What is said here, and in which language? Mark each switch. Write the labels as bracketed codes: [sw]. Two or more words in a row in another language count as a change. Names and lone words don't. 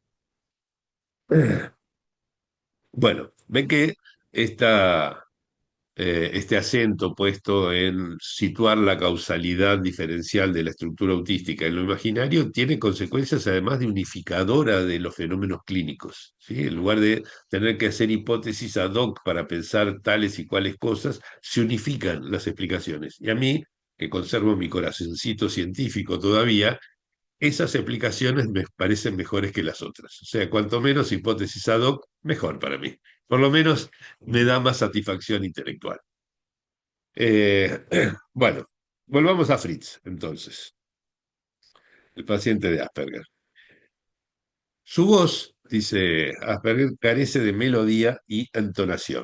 [es] Bueno, ven que esta, este acento puesto en situar la causalidad diferencial de la estructura autística en lo imaginario tiene consecuencias además de unificadora de los fenómenos clínicos, ¿sí? En lugar de tener que hacer hipótesis [la] ad hoc [es] para pensar tales y cuales cosas, se unifican las explicaciones. Y a mí, que conservo mi corazoncito científico todavía, esas explicaciones me parecen mejores que las otras. O sea, cuanto menos hipótesis [la] ad hoc, [es] mejor para mí. Por lo menos me da más satisfacción intelectual. Eh, bueno, volvamos a Fritz, entonces, el paciente de Asperger. Su voz, dice Asperger, carece de melodía y entonación.